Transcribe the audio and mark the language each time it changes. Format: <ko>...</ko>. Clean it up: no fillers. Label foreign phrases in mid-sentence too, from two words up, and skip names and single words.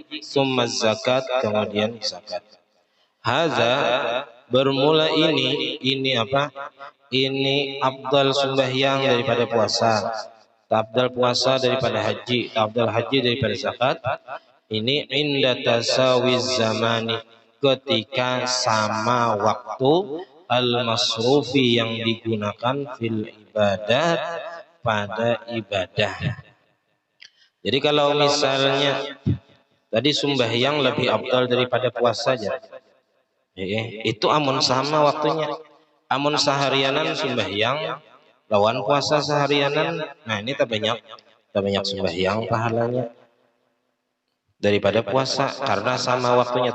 <ar>ثم زكاة,</ar> <bjn>kemudian zakat. Haza, bermula ini apa? Ini afdal sembahyang daripada puasa, afdal puasa daripada haji, afdal haji daripada zakat.</bjn> <ar>Ini عند تساوي الزمان,</ar> <bjn>ketika sama waktu al-masrufi yang digunakan</bjn> <ar>في العبادات,</ar> <bjn>pada ibadah. Jadi kalau misalnya tadi sembahyang lebih afdal daripada puasa aja, itu amun sama waktunya, amun seharianan sembahyang lawan puasa seharianan, nah ini tak banyak sembahyang pahalanya daripada puasa karena sama waktunya.</bjn>